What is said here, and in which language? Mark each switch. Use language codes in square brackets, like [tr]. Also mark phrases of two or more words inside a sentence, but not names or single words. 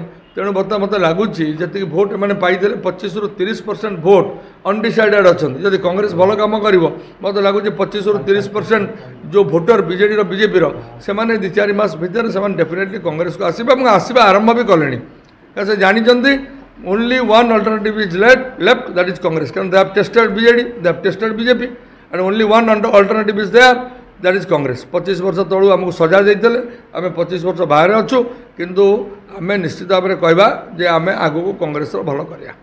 [or] ତେଣୁ ବର୍ତ୍ତମାନ ମୋତେ ଲାଗୁଛି ଯେତିକି ଭୋଟ୍ ଏମାନେ ପାଇଥିଲେ 25 ରୁ 30% ଭୋଟ୍ ଅନଡିସାଇଡେଡ୍ ଅଛନ୍ତି। ଯଦି କଂଗ୍ରେସ ଭଲ କାମ କରିବ, ମୋତେ ଲାଗୁଛି 25 ରୁ 30% ଯେଉଁ ଭୋଟର ବିଜେପିର ସେମାନେ 2-4 ମାସ ଭିତରେ ସେମାନେ ଡେଫିନେଟଲି କଂଗ୍ରେସକୁ ଆସିବେ ଏବଂ ଆସିବା ଆରମ୍ଭ ବି କଲେଣି। କାରଣ ସେ ଜାଣିଛନ୍ତି [en] only one alternative is left, that is Congress. Because they have tested BJD, they have tested BJP, and only one alternative is there, that is Congress. [or] 25 ବର୍ଷ ତଳୁ ଆମକୁ ସଜା ଦେଇଥିଲେ, ଆମେ 25 ବର୍ଷ ବାହାରେ ଅଛୁ, କିନ୍ତୁ ଆମେ ନିଶ୍ଚିତ ଭାବରେ କହିବା ଯେ ଆମେ ଆଗକୁ କଂଗ୍ରେସର ଭଲ କରିବା।